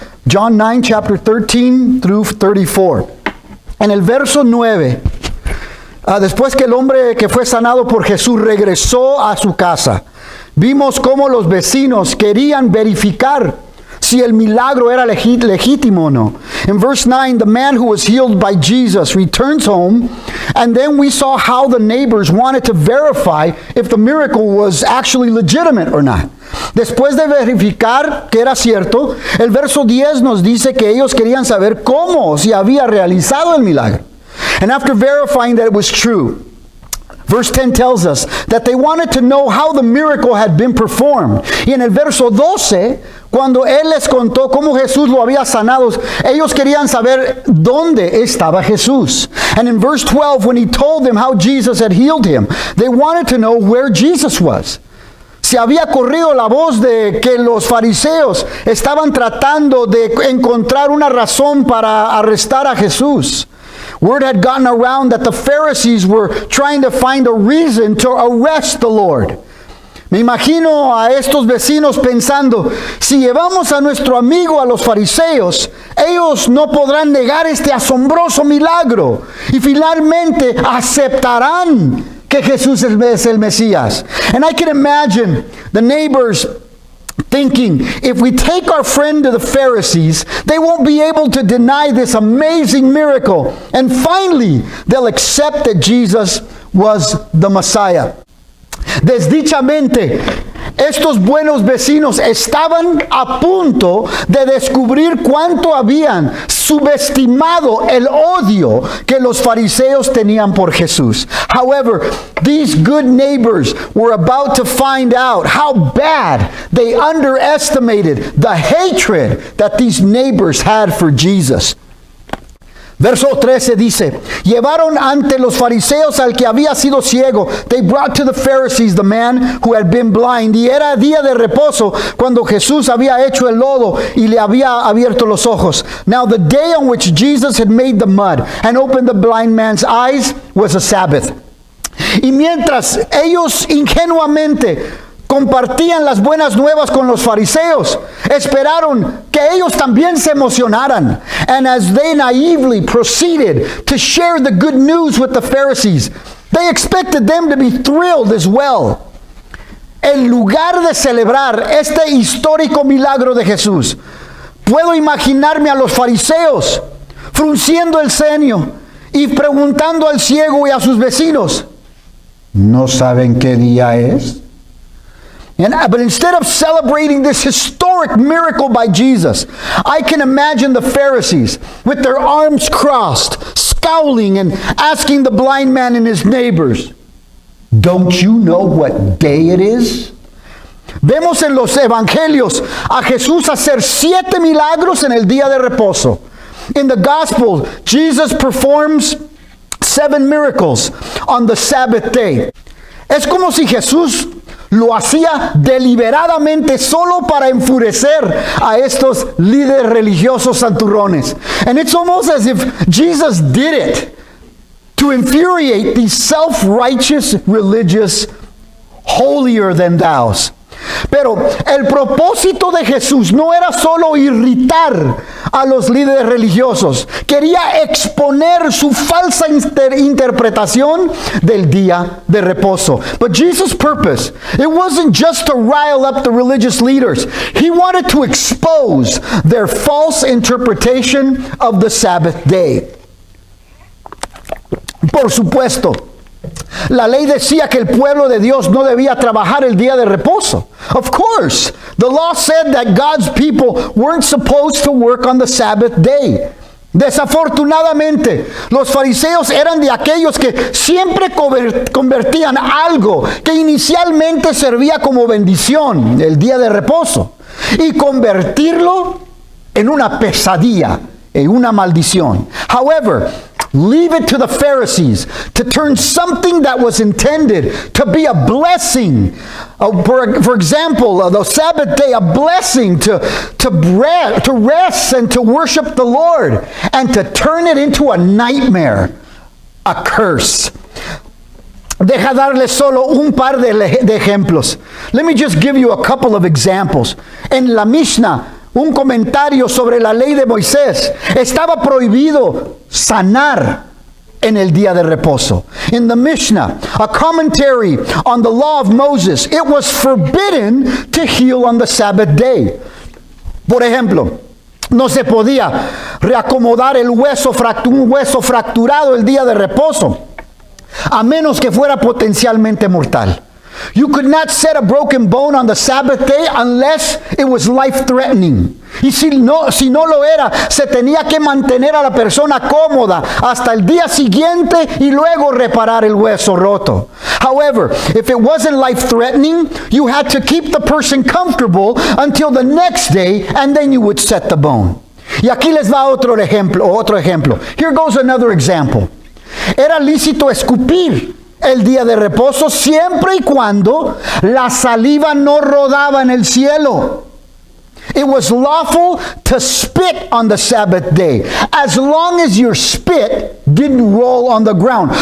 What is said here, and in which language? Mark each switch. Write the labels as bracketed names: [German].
[English] John 9, chapter 13 through 34. [Spanish] En el verso 9, después que el hombre que fue sanado por Jesús regresó a su casa, vimos cómo los vecinos querían verificar si el milagro era legítimo o no. [English] In verse 9, the man who was healed by Jesus returns home, and then we saw how the neighbors wanted to verify if the miracle was actually legitimate or not. [Spanish] Después de verificar que era cierto, el verso 10 nos dice que ellos querían saber cómo, si había realizado el milagro. [English] And after verifying that it was true, verse 10 tells us that they wanted to know how the miracle had been performed. [Spanish] Y en el verso 12, cuando Él les contó cómo Jesús lo había sanado, ellos querían saber dónde estaba Jesús. [English] And in verse 12, when He told them how Jesus had healed him, they wanted to know where Jesus was. [Spanish] Se había corrido la voz de que los fariseos estaban tratando de encontrar una razón para arrestar a Jesús. [English] Word had gotten around that the Pharisees were trying to find a reason to arrest the Lord. [Spanish] Me imagino a estos vecinos pensando, si llevamos a nuestro amigo a los fariseos, ellos no podrán negar este asombroso milagro y finalmente aceptarán que Jesús es el Mesías. [English] And I can imagine the neighbors thinking, if we take our friend to the Pharisees, they won't be able to deny this amazing miracle. And finally, they'll accept that Jesus was the Messiah. [Spanish] Desdichamente, estos buenos vecinos estaban a punto de descubrir cuánto habían subestimado el odio que los fariseos tenían por Jesús. [English] However, these good neighbors were about to find out how bad they underestimated the hatred that these neighbors had for Jesus. [Spanish] Verso 13 dice, llevaron ante los fariseos al que había sido ciego. [English] They brought to the Pharisees the man who had been blind. [Spanish] Y era día de reposo cuando Jesús había hecho el lodo y le había abierto los ojos. [English] Now the day on which Jesus had made the mud and opened the blind man's eyes was a Sabbath. [Spanish] Y mientras ellos ingenuamente compartían las buenas nuevas con los fariseos, esperaron que ellos también se emocionaran. [English] And as they naively proceeded to share the good news with the Pharisees, they expected them to be thrilled as well. [Spanish] En lugar de celebrar este histórico milagro de Jesús, puedo imaginarme a los fariseos frunciendo el ceño y preguntando al ciego y a sus vecinos, ¿no saben qué día es? [English] But instead of celebrating this historic miracle by Jesus, I can imagine the Pharisees with their arms crossed, scowling and asking the blind man and his neighbors, "Don't you know what day it is?" [Spanish] Vemos en los evangelios a Jesús hacer 7 milagros en el día de reposo. [English] In the gospel, Jesus performs 7 miracles on the Sabbath day. [Spanish] Es como si Jesús lo hacía deliberadamente solo para enfurecer a estos líderes religiosos santurrones. [English] And it's almost as if Jesus did it to infuriate these self-righteous religious holier-than-thous. [Spanish] Pero el propósito de Jesús no era solo irritar a los líderes religiosos. Quería exponer su falsa interpretación del día de reposo. [English] But Jesus' purpose, it wasn't just to rile up the religious leaders. He wanted to expose their false interpretation of the Sabbath day. [Spanish] Por supuesto, la ley decía que el pueblo de Dios no debía trabajar el día de reposo. [English] Of course, the law said that God's people weren't supposed to work on the Sabbath day. [Spanish] Desafortunadamente, los fariseos eran de aquellos que siempre convertían algo que inicialmente servía como bendición, el día de reposo, y convertirlo en una pesadilla, en una maldición. [English] However, leave it to the Pharisees to turn something that was intended to be a blessing. For example, the Sabbath day, a blessing to rest and to worship the Lord, and to turn it into a nightmare, a curse. [Spanish] Deja darles solo un par de ejemplos. [English] Let me just give you a couple of examples. [Spanish] En la Mishnah, un comentario sobre la ley de Moisés, estaba prohibido sanar en el día de reposo. [English] In the Mishnah, a commentary on the law of Moses, it was forbidden to heal on the Sabbath day. [Spanish] Por ejemplo, no se podía reacomodar un hueso fracturado el día de reposo, a menos que fuera potencialmente mortal. [English] You could not set a broken bone on the Sabbath day unless it was life-threatening. [Spanish] Y si no lo era, se tenía que mantener a la persona cómoda hasta el día siguiente y luego reparar el hueso roto. [English] However, if it wasn't life-threatening, you had to keep the person comfortable until the next day, and then you would set the bone. [Spanish] Y aquí les va otro ejemplo. [English] Here goes another example. [Spanish] Era lícito escupir el día de reposo siempre y cuando la saliva no rodaba en el cielo. [English] It was lawful to spit on the Sabbath day, as long as your spit didn't roll on the ground.